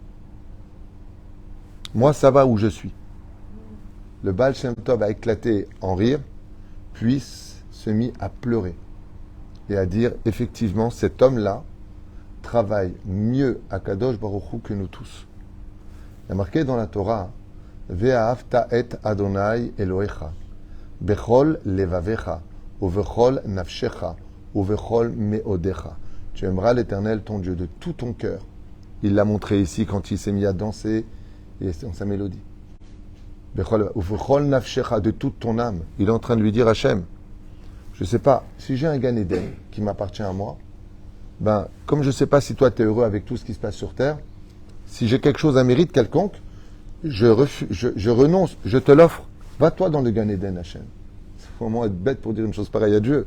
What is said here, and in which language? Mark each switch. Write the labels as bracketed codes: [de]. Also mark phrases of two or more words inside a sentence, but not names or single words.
[fr] Moi, ça va où je suis. Le Baal Shem Tov a éclaté en rire, puis se mit à pleurer et à dire, effectivement, cet homme-là travaille mieux à [he] קדוש ברוך הוא [fr] que nous tous. Il y a marqué dans la Torah, [he] ואהבת את אדני אלהיך בכל לבבך ובכל נפשך ובכל מאדך. [fr] Tu aimeras l'Éternel, ton Dieu, de tout ton cœur. Il l'a montré ici quand il s'est mis à danser et dans sa mélodie. [he] ובכל נפשך, [fr] de toute ton âme. Il est en train de lui dire Hachem, je ne sais pas, si j'ai un Gan Eden qui m'appartient à moi, ben, comme je ne sais pas si toi tu es heureux avec tout ce qui se passe sur terre, si j'ai quelque chose, un mérite quelconque, je renonce, je te l'offre. Va-toi dans le Gan Eden, Hachem. Il faut vraiment être bête pour dire une chose pareille à Dieu.